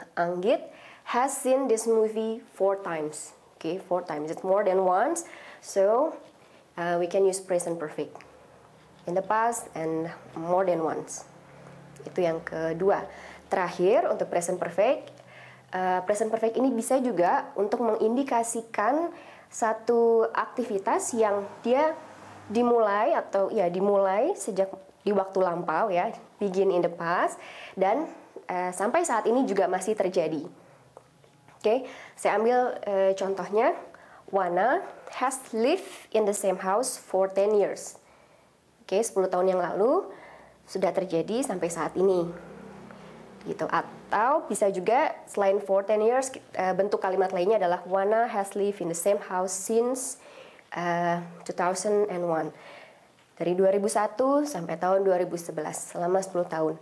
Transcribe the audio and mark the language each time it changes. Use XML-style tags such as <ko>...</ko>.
<en>Anggit has seen this movie 4 times. Okay, 4 times. It's more than once. So we can use present perfect in the past and more than once.</en> <id>Itu yang kedua. Terakhir untuk present perfect. Present perfect ini bisa juga untuk mengindikasikan satu aktivitas yang dia dimulai atau ya dimulai sejak di waktu lampau ya,</id> <en>begin in the past,</en> <id>dan sampai saat ini juga masih terjadi. Oke, saya ambil contohnya.</id> <en>Wana has lived in the same house for 10 years.</en> <id>Oke, 10 tahun yang lalu sudah terjadi sampai saat ini. Gitu. Atau bisa juga selain for 10 years, bentuk kalimat lainnya adalah</id> <en>Wana has lived in the same house since 2001.</en> <id>Dari 2001 sampai tahun 2011, selama 10 tahun.</id>